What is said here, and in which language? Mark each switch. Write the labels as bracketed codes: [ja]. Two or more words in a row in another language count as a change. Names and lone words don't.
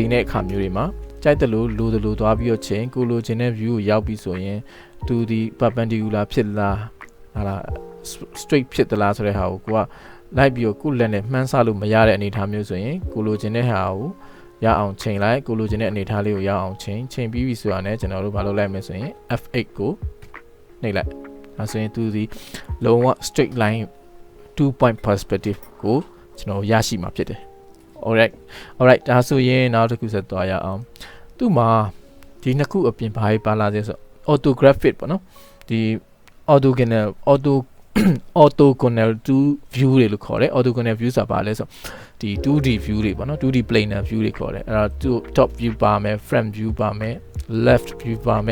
[my] တဲ့အခါမျိုးတွေမှာကြိုက်တယ်လို့လိုသွားပြီးတော့ချိန်ကိုလိုချင်တဲ့ view ကိုရောက်ပြီးဆိုရင်သူဒီ perpendicular ဖြစ်လားဟာလား straight ဖြစ်သလားဆိုတဲ့ဟာကိုက လိုက်ပြီးကိုလက်နဲ့မှန်းဆလို့မရတဲ့အနေအထားမျိုးဆိုရင်ကိုလိုချင်တဲ့ဟာကိုရအောင်ချိန်လိုက်ကိုလိုချင်တဲ့အနေအထားလေးကိုရအောင်ချိန်ပြီးပြီဆိုတာနဲ့ကျွန်တော်တို့ဘာလုပ်လိုက်မလဲဆိုရင် F8 ကိုနှိပ်လိုက်ဒါဆိုရင်သူဒီလုံးဝ [en] straight line 2 point perspective [my] ကိုကျွန်တော်ရရှိမှာဖြစ်တယ် alright ဒါဆိုရင်နောက်တစ်ခုဆက်သွားရအောင်သူ့မှာဒီနှစ်ခုအပြင်ဘာတွေပါလာသေးဆို orthographic ပေါ့နော်ဒီ [en] orthogonal 2 view [my] တွေလို့ခေါ်တယ် [en] orthogonal view [my] ဆိုတာဘာလဲဆိုဒီ [en] 2D view [my] တွေပေါ့နော် [en] 2D planar view [my] တွေခေါ်တယ်အဲ့ဒါ [en] top view [my] ပါမယ် [en] front view [my] ပါမယ် [en] left view [my] ပါမယ်